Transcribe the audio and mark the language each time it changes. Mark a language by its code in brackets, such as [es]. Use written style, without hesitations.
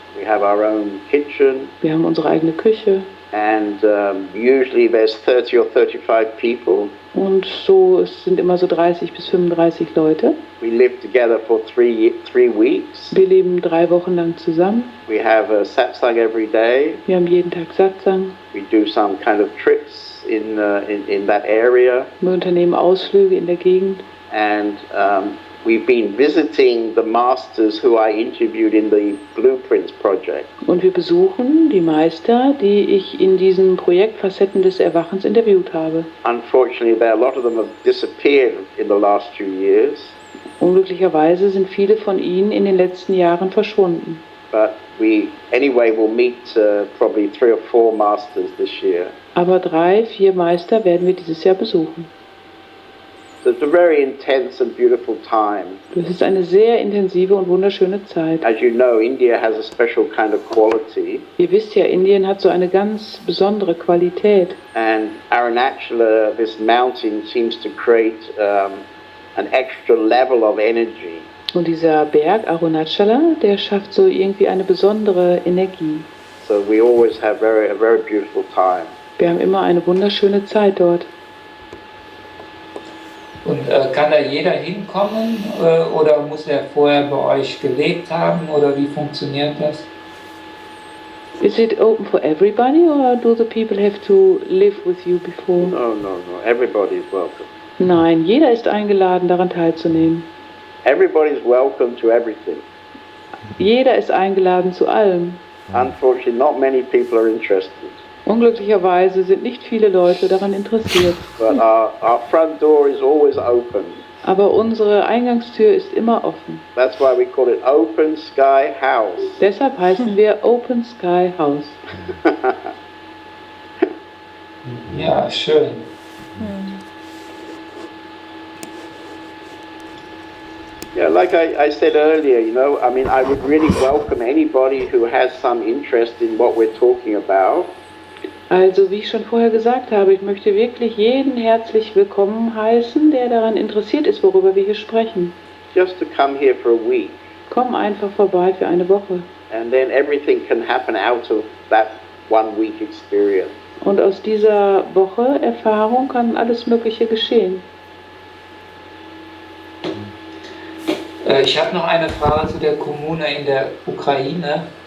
[en] We have our own kitchen, [de] Wir haben unsere eigene Küche. [en] and usually there's 30 or 35 people. [de] Und so, es sind immer so 30 bis 35 Leute. [en] We live together for three weeks. [de] Wir leben 3 Wochen lang zusammen. [en] We have a satsang every day. [de] Wir haben jeden Tag Satsang. [en] We do some kind of trips in that area. [de] Wir unternehmen Ausflüge in der Gegend. [en] And we've been visiting the masters who I interviewed in the Blueprints project. [de] Und wir besuchen die Meister, die ich in diesem Projekt Facetten des Erwachens interviewt habe. [en] Unfortunately, a lot of them have disappeared in the last few years. [de] Unglücklicherweise sind viele von ihnen in den letzten Jahren verschwunden. [en] But we, anyway, will meet probably 3 or 4 masters this year. [de] Aber 3, 4 Meister werden wir dieses Jahr besuchen. [en] So it's a very intense and beautiful time. [de] Das ist eine sehr intensive und wunderschöne Zeit. [en] As you know, India has a special kind of quality. [de] Ihr wisst ja, Indien hat so eine ganz besondere Qualität. [en] And Arunachala, this mountain, seems to create an extra level of energy. [de] Und dieser Berg Arunachala, der schafft so irgendwie eine besondere Energie. [en] So we always have a very beautiful time. [de] Wir haben immer eine wunderschöne Zeit dort. Und kann da jeder hinkommen oder muss er vorher bei euch gelebt haben oder wie funktioniert das? [en] Is it open for everybody or do the people have to live with you before? No. Everybody is welcome. [de] Nein, jeder ist eingeladen, daran teilzunehmen. [en] Everybody is welcome to everything. [de] Jeder ist eingeladen zu allem. [en] Unfortunately, not many people are interested. [de] Unglücklicherweise sind nicht viele Leute daran interessiert. [en] But our front door is always open. [de] Aber unsere Eingangstür ist immer offen. [en] That's why we call it Open Sky House. [de] Deshalb heißen wir Open Sky House. Ja, schön. [en] Yeah, like I said earlier, you know, I mean, I would really welcome anybody who has some interest in what we're talking about. [de] Also, wie ich schon vorher gesagt habe, ich möchte wirklich jeden herzlich willkommen heißen, der daran interessiert ist, worüber wir hier sprechen. [en] Just to come here for a week. [de] Komm einfach vorbei für eine Woche. [en] And then everything can happen out of that 1 week experience. [de] Und aus dieser Woche Erfahrung kann alles Mögliche geschehen. Ich habe noch eine Frage zu der Kommune in der Ukraine.